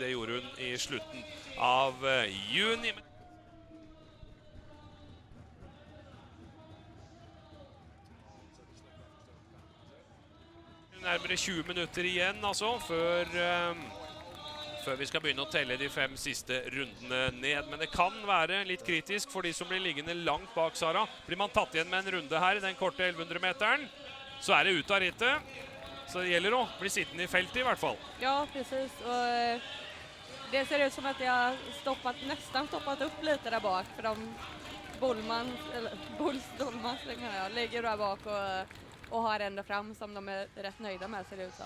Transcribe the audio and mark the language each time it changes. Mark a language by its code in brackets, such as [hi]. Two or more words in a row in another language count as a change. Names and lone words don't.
[no] Det gjorde hun i slutten av juni. Nærmere 20 minutter igjen altså, før vi skal begynne å telle de 5 siste rundene ned. Men det kan være litt kritisk for de som blir liggende langt bak Sara. Blir man tatt igjen med en runde her i den korte 1100-meteren, så er det ut av rittet. Så det gjelder å bli sittende i feltet i hvert fall. [sv] Ja, precis. Och det ser ut som att jag har nästan stoppat upp lite där bak för Bullman ligger där bak och har ända fram som de är rätt nöjda med ser det ut som.